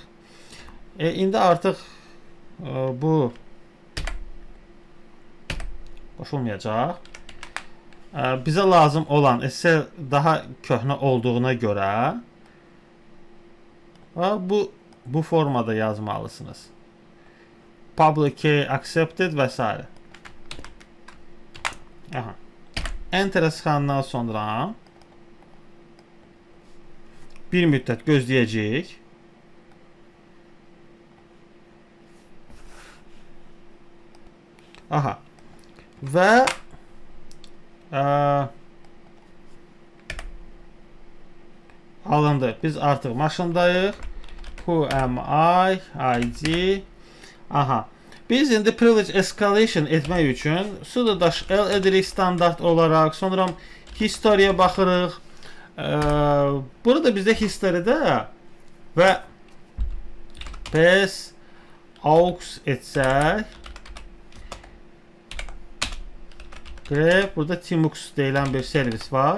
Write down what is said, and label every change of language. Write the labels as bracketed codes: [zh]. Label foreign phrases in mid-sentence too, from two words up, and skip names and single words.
[az] İndi artıq bu boş olmayacaq. Bizə lazım olan SSL daha köhnə olduğuna görə bu formada yazmalısınız. [en] Public key accepted [az] və s. Enter-ə sıxandan sonra bir müddət gözləyəcəyik. Və alındı. Biz artıq maşındayıq. [en] Who am I? ID. [az] Biz indi [en] privilege escalation [az] etmək üçün sudo-l edirik standart olaraq. Sonra historiya baxırıq. Burada bizdə historydə və [en] PS aux [az] etsək grep, burada Tmux deyilən bir servis var.